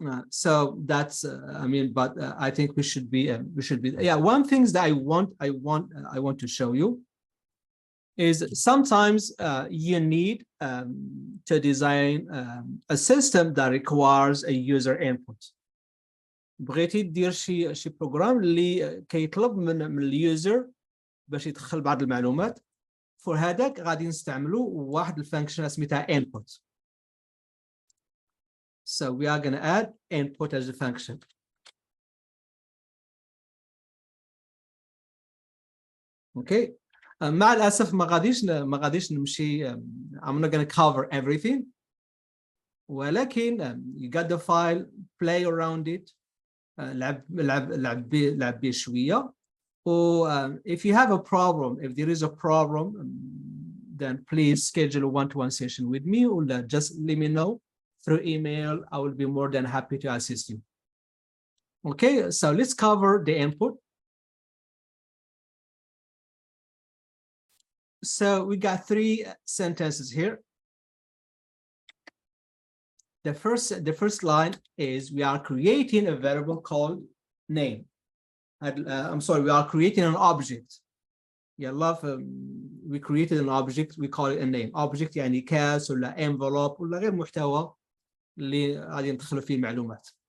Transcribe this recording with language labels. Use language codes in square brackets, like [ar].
[en] So that's I think we should be one thing that I want to show you is sometimes you need to design a system that requires a user input. [ar] بغيتي دير شي بروجرام اللي كيطلب من اليوزر باش يدخل بعض المعلومات. For هذاك غادي نستعملوا واحد الفانكشن سميتها input. [en] So we are going to add input as a function. [ar] Okay. مع الأسف ما غاديش نمشي. [en] I'm not going to cover everything. ولكن you got the file, play around it. [ar] لعب بيه شوية. [en] If you have a problem, if there is a problem, then please schedule a one-to-one session with me, or just let me know through email. I will be more than happy to assist you. Okay, so let's cover the input. So we got 3 sentences here. The first line is we are creating a variable called name. I'm sorry, we are creating an object. We created an object, we call it a name. [ar] Object يعني كاس ولا envelope ولا غير محتوى اللي غادي ندخلوا فيه المعلومات.